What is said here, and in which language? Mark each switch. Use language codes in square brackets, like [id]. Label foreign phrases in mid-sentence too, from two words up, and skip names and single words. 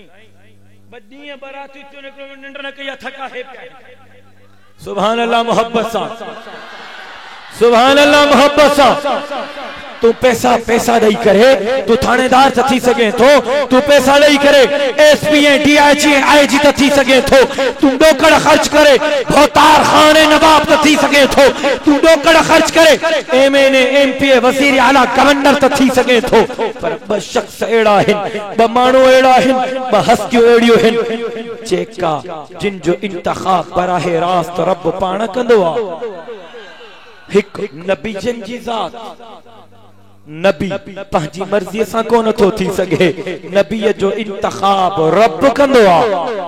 [sd] 2 ॾींहं बारातियूं थियूं आहिनि हिकिड़ो निंड न कई आहे थका हे पिया [ar] سبحان الله [sd] मोहब्बत सां [ar] سبحان الله [sd] मोहब्बत सां तू पैसा पैसा दई करे तू थानेदार त थी सके थो तू पैसा दई करे एसपी डीआईजी आईजी त थी सके थो तू डोकड़ खर्च करे भोतार खाने नवाब त थी सके थो तू डोकड़ खर्च करे एमएनए एमपी वजीर आला गवर्नर त थी सके थो पर ब शख्स एड़ा आहिनि ब माण्हू एड़ा आहिनि ब हस्तियूं एड़ियूं आहिनि जेका जिन जो इंतखाब बराहे रास्त रब पाण कंदो आहे हिक नबीजन जी ज़ात नबी पंहिंजी मर्ज़ी सां कोन थो थी सघे नबीअ जो इंतखाब रब कंदो आहे